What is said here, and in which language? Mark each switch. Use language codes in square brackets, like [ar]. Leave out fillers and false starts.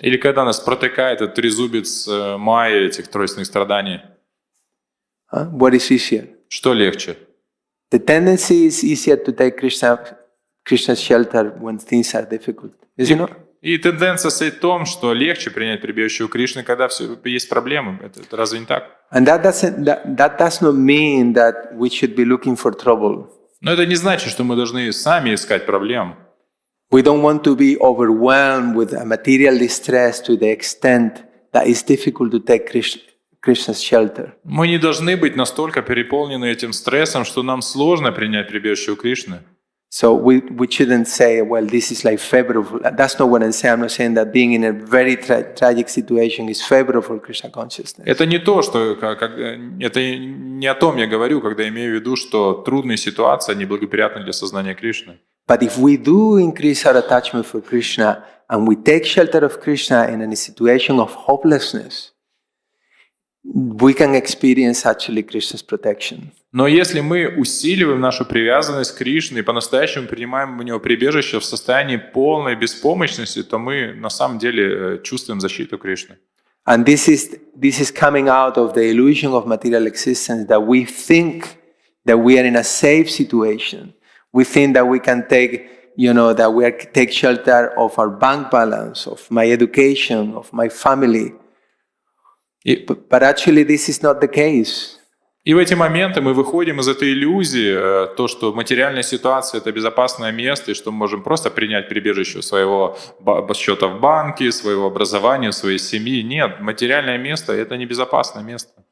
[ru] или когда нас протыкает этот трезубец Майя, этих тройственных страданий. [en] What is easier? [ru] Что легче? [en] The tendency is easier to take Krishna's shelter when things are difficult. Is it not? [ru] И тенденция состоит в том, что легче принять прибежище у Кришны, когда есть проблемы. Это разве не так? [en] And that does not mean that we should be looking for trouble. [ru] Но это не значит, что мы должны сами искать проблем. [en] We don't want to be overwhelmed with a material distress to the extent that it's difficult to take Krishna's shelter. [ru] Мы не должны быть настолько переполнены этим стрессом, что нам сложно принять прибежище у Кришны. [en] So we shouldn't say, well, this is like favorable. That's not what I'm saying. I'm not saying that being in a very tragic situation is favorable for Krishna consciousness. [ru] Это не то, что это не о том я говорю, когда имею в виду, что трудные ситуации неблагоприятны для сознания Кришны. [en] But if we do increase our attachment for Krishna and we take shelter of Krishna in a situation of hopelessness, we can experience actually Krishna's protection. [ru] Но если мы усиливаем нашу привязанность к Кришне и по-настоящему принимаем у него прибежище в состоянии полной беспомощности, то мы на самом деле чувствуем защиту Кришны. [en] And this is coming out of the illusion of material existence, that we think that we are in a safe situation. We think that we can take, that we take shelter of our bank balance, of my education, of my family. But actually this is not the case. [ru] И в эти моменты мы выходим из этой иллюзии, то, что материальная ситуация – это безопасное место, и что мы можем просто принять прибежище своего счета в банке, своего образования, своей семьи. Нет, материальное место – это не безопасное место.